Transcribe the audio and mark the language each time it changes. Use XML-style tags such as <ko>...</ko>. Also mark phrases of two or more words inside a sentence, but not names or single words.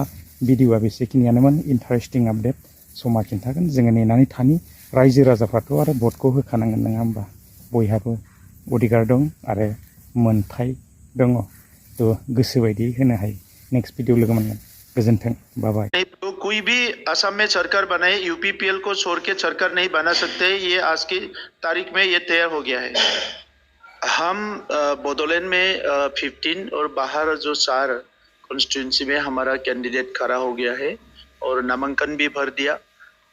<brx>भिडिअआ बेसेखिनियानोमोन। इन्टारेस्टिं आपडेट। समा खिन्थागोन। जोङो नेनानै थानि। रायजो राजाफ्राथ' आरो भटखौ होखानांगोन, नङा होमबा। बयहाबो अधिकार दं आरो मोनथाय दङ। थ' गोसोबायदि होनो हायो। नेक्स्ट भिडिअ लोगो मोनगोन। गोजोन्थों,</brx> <en>bye bye.</en> <hi>तो कोई भी असम में सरकार बनाए यूपीपीएल को छोड़ के सरकार नहीं बना सकते। ये आज की तारीख में ये तय हो गया है। हम बोडोलैंड में 15 और बाहर जो 4 कॉन्स्टिट्यूंसी में हमारा कैंडिडेट खड़ा हो गया है और नामांकन भी भर दिया।</hi>